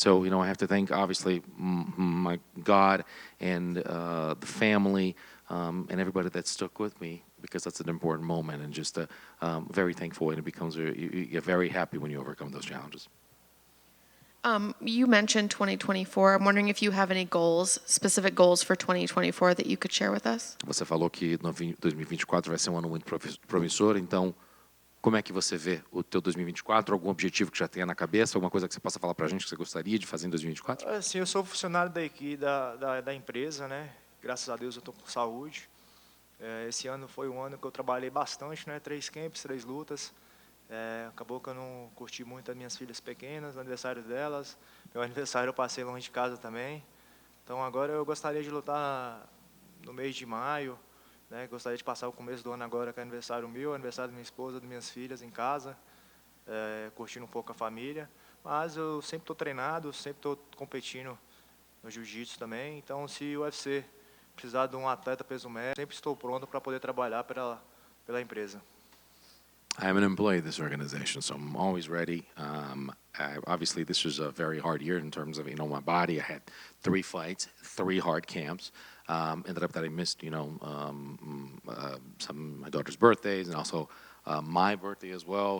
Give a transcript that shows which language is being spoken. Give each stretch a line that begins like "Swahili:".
English: So I have to thank obviously my God and the family and everybody that stuck with me, because that's an important moment, and just very thankful, and it becomes you get very happy when you overcome those challenges. You mentioned 2024. I'm wondering if you have any goals, specific goals for 2024 that you could share with us.
Portuguese: Você falou que 2024 vai ser um ano muito promissor, então como é que você vê o teu 2024? Algum objetivo que já tenha na cabeça? Alguma coisa que você possa falar para a gente que você gostaria de fazer em 2024? Sim, eu sou funcionário da empresa, né? Graças a Deus eu estou com saúde. Esse ano foi um ano que eu trabalhei bastante, né? 3 camps, 3 lutas. Acabou que eu não curti muito as minhas filhas pequenas, o aniversário delas. Meu aniversário eu passei longe de casa também. Então agora eu gostaria de lutar no mês de maio, né? Gostaria de passar o começo do ano agora com aniversário meu, aniversário da minha esposa, das minhas filhas em casa, curtindo um pouco a família. Mas eu sempre estou treinado, sempre estou competindo no jiu-jitsu também. Então se o UFC precisar de um atleta peso médio, sempre estou pronto para poder trabalhar pela empresa.
English: I'm an employee of this organization, so I'm always ready. Obviously, this was a very hard year in terms of, my body. I had 3 fights, 3 hard camps. Ended up that I missed, some of my daughter's birthdays and also my birthday as well.